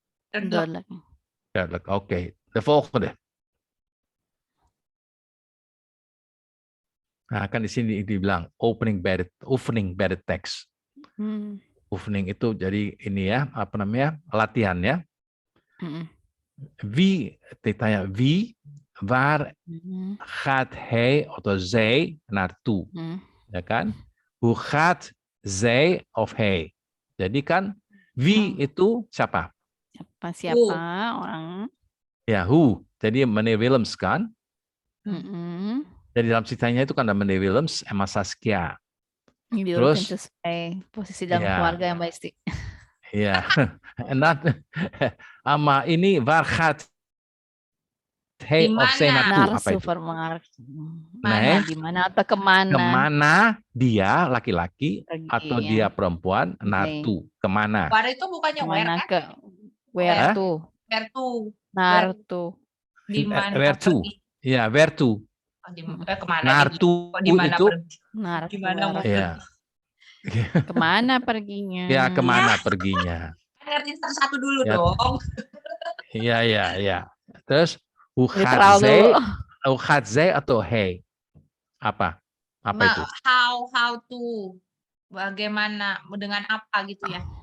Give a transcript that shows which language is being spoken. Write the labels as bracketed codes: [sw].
[nl] Duidelijk. Duidelijk, oké. De volgende. [id] Nah, kan di sini dibilang [en] opening by the text. [id] Oefening itu jadi ini ya, apa namanya, latihan ya. [nl] Wie, [id] ditanya [nl] wie, waar gaat hij atau zij naartoe? [id] Ya kan? [nl] Hoe gaat zij of hij? [id] Jadi kan wie itu siapa? Siapa orang? Ya, who. Jadi Meneer Willems kan? Jadi dalam ceritanya itu kan ada Meneer Willems sama Saskia. Terus sesuai posisi dalam keluarga yang baik sih. Iya. Ama ini [nl] waar gaat hij of zij naartoe? [id] Apa itu? Nah, di mana atau kemana? Kemana dia laki-laki atau dia perempuan naartoe? Kemana? Where itu bukannya where kan? [en] Where to? Where to? [nl] Naartoe. [id] Di mana? [en] Where to? Ya, where to? [id] Kemana? Naartoe itu. Gimana? Ya. Kemana perginya? Ya, kemana perginya? Ngertiin satu-satu dulu dong. Iya. Terus [nl] hoe gaat zij atau hij? [id] Apa itu? [en] How to. [id] Bagaimana, dengan apa gitu ya?